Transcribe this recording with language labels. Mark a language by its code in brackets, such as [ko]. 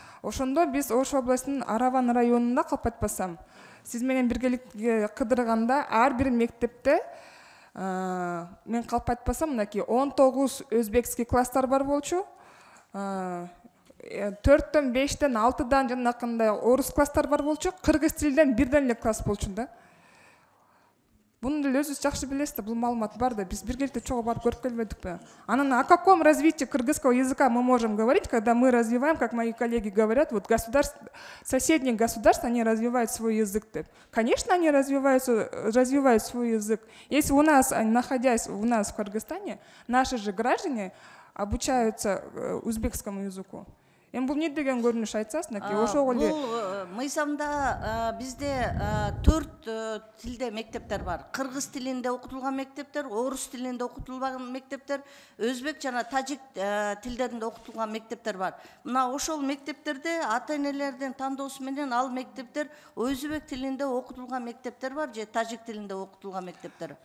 [ky] Ошондо биз Ош областынын Араван районунда калып атпасам, сиз менен биргеликте кыдырганда ар бир мектепте мен калып айтпасам, мынакей 19 өзбекский класстар бар болчу. 4-төн 5-тен 6-дан жанакындай орус класстар бар болчу. Кыргыз тилинен бирден эле класс болчу да. Буну деле өзүңүз жакшы билесиз, бул маалымат бар да, биз биргеликте чогуу барып көрүп келбедикпи? Анан [ru] о каком развитии кыргызского языка мы можем говорить, когда мы развиваем, как мои коллеги говорят, вот соседние государства, они развивают свой язык. Конечно, они развивают свой язык. Если у нас, находясь у нас в Кыргызстане, наши же граждане обучаются узбекскому языку. [ky] Эми бул не деген көрүнүш айтсаңыз, ошого эле Бул мыйзамда бизде 4 тилде мектептер бар. Кыргыз тилинде окутулган мектептер, орус тилинде окутулган мектептер, өзбек жана тажик тилдеринде окутулган мектептер бар. Мына ошол мектептерде ата-энелердин тандоосу менен ал мектептер өзбек тилинде окутулган мектептер бар же тажик тилинде окутулган мектептер.